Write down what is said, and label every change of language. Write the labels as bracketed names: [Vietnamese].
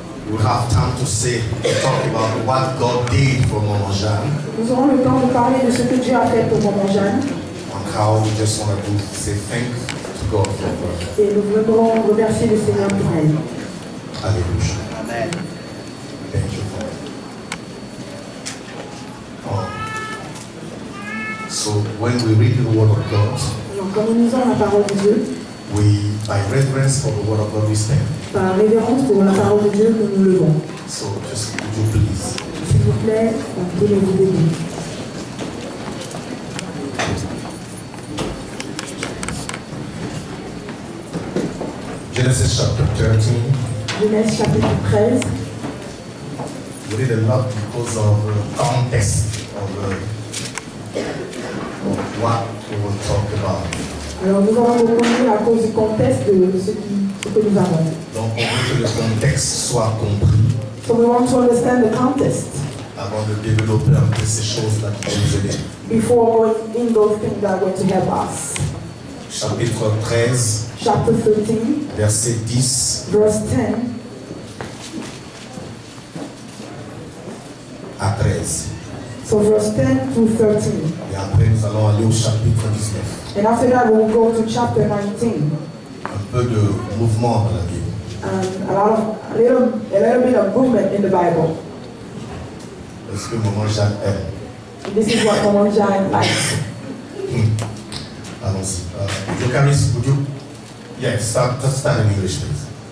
[English] We have time to talk about what God did for Maman Jeanne, [French] Nous aurons le temps de parler de ce que Dieu a fait pour Maman Jeanne. [English] and how we just want to say thank to God for her. [French] Et nous voudrons remercier le Seigneur pour elle. Hallelujah. Amen. [English] Thank you for it. So when we read the Word of God, [French] Donc, quand nous lisons la parole de Dieu, [English] by reverence for the Word of God, we stand. [French] par révérence pour la parole de Dieu, nous nous levons. [English] So just would you please? [French] S'il vous plaît, levez-vous debout. [English] Genesis chapter 13. [French] Genèse chapitre 13. [English] We read a lot because of the context of what we will talk about. [French] Alors nous allons beaucoup lire à cause du contexte de ce que nous avons. Donc, on veut que le contexte soit compris [English] So we want to understand the context [French] avant de développer un peu ces choses-là qui vont nous aider. [English] before going in those things that are going to help us. [French] Chapitre 13, [English] Chapter 13, [French] verset 10 [English] verse 10 [French] à 13. [English] So verse 10 to 13. [French] Et après, nous allons aller au chapitre 19. [English] And after that, we'll go to chapter 19. [French] Un peu de mouvement dans la Bible. [English] A little bit of movement in the Bible. [French] Parce que Maman Jeanne aime. [English] And this is what Maman Jeanne likes. [French] Allons-y. [English] Jocaris, would you? Yes, start in English, please.